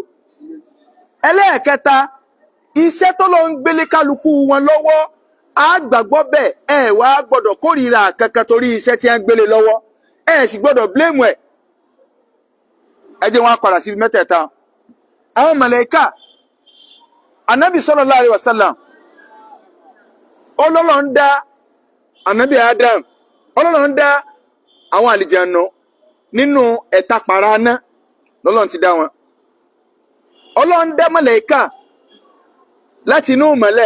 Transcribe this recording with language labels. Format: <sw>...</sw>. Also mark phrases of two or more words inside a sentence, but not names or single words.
<yo>Ẹlẹ́ẹ̀kẹta, iṣẹ́ tọ́lọ́ ń gbélé kálukú wọn lọ́wọ́, a gbàgbọ́ bẹ́ẹ̀, ẹ wá gbọ́dọ̀ kórìíra kankan torí iṣẹ́ tí wọ́n gbélé lọ́wọ́, ẹ sì gbọ́dọ̀ blame ẹ̀. Ẹ jẹ́ wọn padà síbi mẹ́tẹ̀ẹ̀ta. Àwọn màláíkà, Ànábì</yo> <ar>صلى الله عليه وسلم,</ar> <yo>Ọlọ́run ń dá Ànábì Adam, Ọlọ́run ń dá àwọn àlìjànú nínú ẹ̀ta pàràánà lọ́lọ́run ti dá wọn. Ọlọ́run dá màláíkà láti inú ìmọ́lẹ̀.</yo>